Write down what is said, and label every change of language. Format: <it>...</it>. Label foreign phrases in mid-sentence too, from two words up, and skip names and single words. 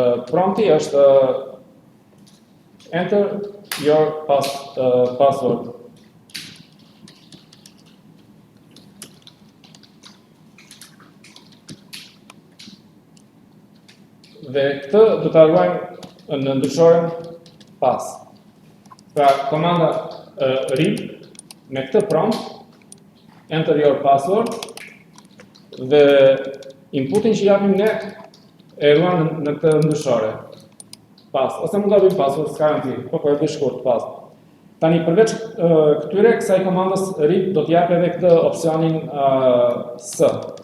<sq>prompti është</sq> <en>enter your password.</en> <sq>Dhe këtë do ta ruajmë në ndryshoren pas. Pra komanda read me këtë prompt</sq> <en>enter your password</en> <sq>dhe inputin që japim ne e ruan në këtë ndryshore. Pas, ose mund ta bëjmë password, s'ka rëndësi, po e bëj shkurt pas. Tani përveç këtyre kësaj komandës read do t'jap edhe këtë opsionin s.</sq>